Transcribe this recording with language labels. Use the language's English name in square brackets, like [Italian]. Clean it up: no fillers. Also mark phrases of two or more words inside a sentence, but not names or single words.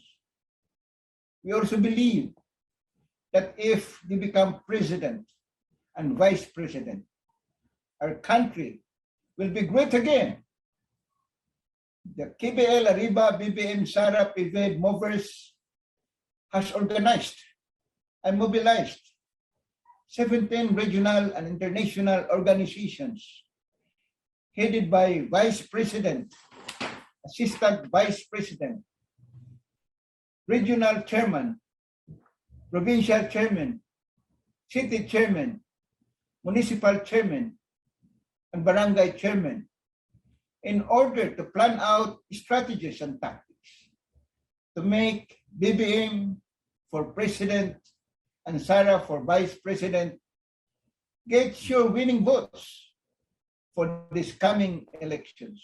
[English] We also believe that if they become president and vice president, our country will be great again. The Kbl Arriba Bbm Sara And Pvaid movers has organized and mobilized 17 regional and international organizations headed by Vice President, Assistant Vice President, Regional Chairman, Provincial Chairman, City Chairman, Municipal Chairman, and Barangay Chairman in order to plan out strategies and tactics to make BBM for President and Sara for Vice President get your winning votes for this coming elections.